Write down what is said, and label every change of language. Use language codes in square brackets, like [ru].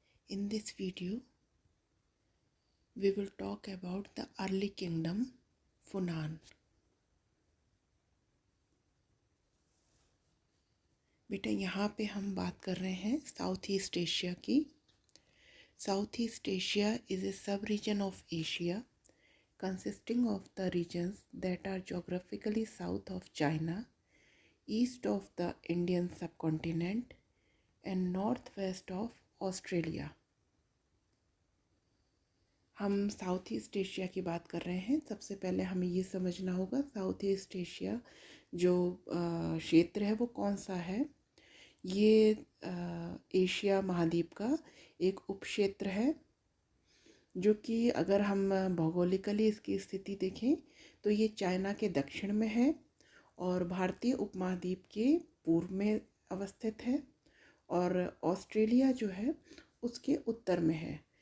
[en] In this video, we will talk about the early kingdom Funan. [hi] बेटा यहाँ पे हम बात कर रहे हैं साउथ ईस्ट एशिया की. [en] South east Asia is a sub-region of Asia consisting of the regions that are geographically south of China, east of the Indian subcontinent and northwest of Australia. [hi] हम साउथ ईस्ट एशिया की बात कर रहे हैं. सबसे पहले हमें ये समझना होगा साउथ ईस्ट एशिया जो क्षेत्र है वो कौन सा है. ये एशिया महाद्वीप का एक उपक्षेत्र है जो कि अगर हम भौगोलिकली इसकी स्थिति देखें तो ये चाइना के दक्षिण में है और भारतीय उपमहाद्वीप के पूर्व में अवस्थित है और ऑस्ट्रेलिया जो है उसके उत्तर में है.